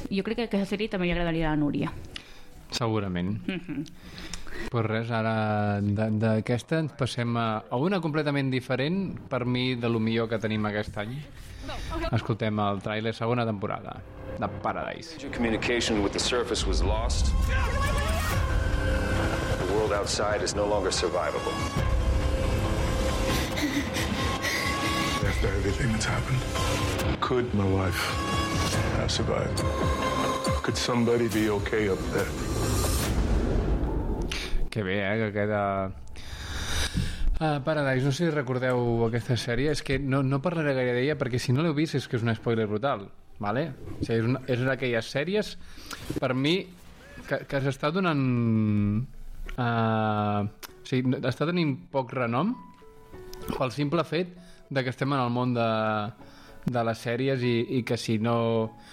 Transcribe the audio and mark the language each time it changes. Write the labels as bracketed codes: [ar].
[ca] Jo crec que aquesta sèrie també li agradaria a la Núria segurament. Pues res, ara d'aquesta ens passem a una completament diferent, per mi de lo millor que tenim aquest any. Escoltem el tràiler, segona temporada de Paradise. [en] Communication with the surface was lost. The world outside is no longer survivable. After everything that's happened, could my wife have survived? Could somebody be okay up there? [ca] Que bé, que queda... Paradise, no sé si recordeu aquesta sèrie, és que no parlaré gaire d'ella perquè si no l'heu vist és que és un spoiler brutal, ¿vale? O sigui, és una d'aquelles sèries, per mi, que s'està donant... o sigui, està tenint poc renom pel simple fet de que estem en el món de les sèries, i que si no...